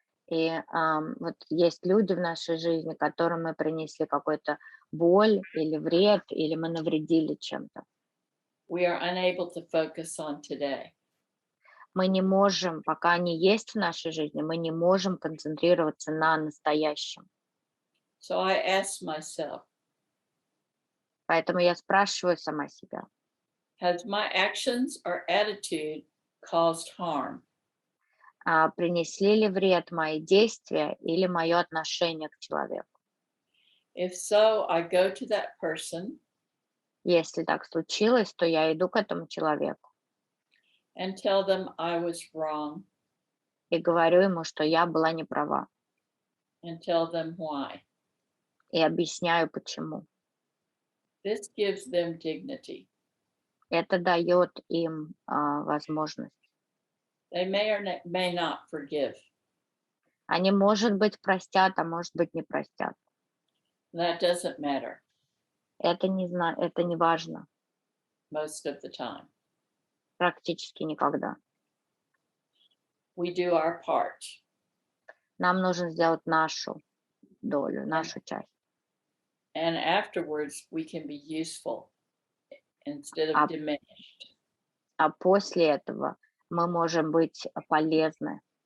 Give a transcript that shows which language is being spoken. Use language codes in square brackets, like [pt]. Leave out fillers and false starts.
[ru] И вот есть люди в нашей жизни, которым мы принесли какую-то боль или вред, или мы навредили чем-то. [en] We are unable to focus on today. [ru] Мы не можем, пока они есть в нашей жизни, мы не можем концентрироваться на настоящем. [en] So I ask myself, [ru] Поэтому я спрашиваю сама себя, [en] has my actions or attitude caused harm? [ru] Принесли ли вред мои действия или мое отношение к человеку? [en] If so, I go to that person [ru] Если так случилось, то я иду к этому человеку [en] and tell them I was wrong [ru] и говорю ему, что я была не права, [en] and tell them why. [ru] и объясняю, почему. [en] This gives them dignity. [ru] Это дает им возможность. [en] They may or may not forgive. [ru] Они, может быть, простят, а может быть, не простят. [en] That doesn't matter [ru] Это не важно [en] most of the time. [ru] практически никогда. [en] We do our part. [ru] Нам нужно сделать нашу долю, нашу часть. [en] And afterwards, we can be useful instead of diminished. [ru] А после этого мы можем быть полезны.